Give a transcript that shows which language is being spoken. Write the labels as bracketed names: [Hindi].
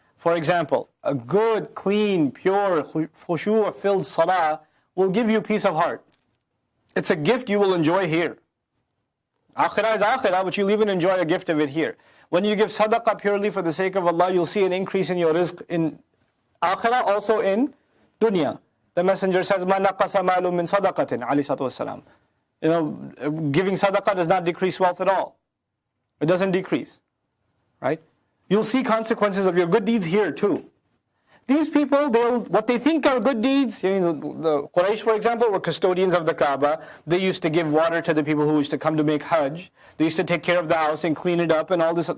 [English] For example, a good, clean, pure, khushu'-filled salah will give you peace of heart. It's a gift you will enjoy here. Akhirah is akhirah, but you'll even enjoy a gift of it here. When you give sadaqah purely for the sake of Allah, you'll see an increase in your rizq in akhirah, also in dunya. The Messenger says, [Arabic] مَا نَقَصَ مَالٌ مِّن صَدَقَةٍ عَلَيْهِ الصَّلَاةُ وَالسَّلَامُ. [English] You know, giving sadaqah does not decrease wealth at all. It doesn't decrease. Right? You'll see consequences of your good deeds here too. These people, what they think are good deeds, you know, the Quraysh, for example, were custodians of the Kaaba. They used to give water to the people who used to come to make Hajj. They used to take care of the house and clean it up and all this.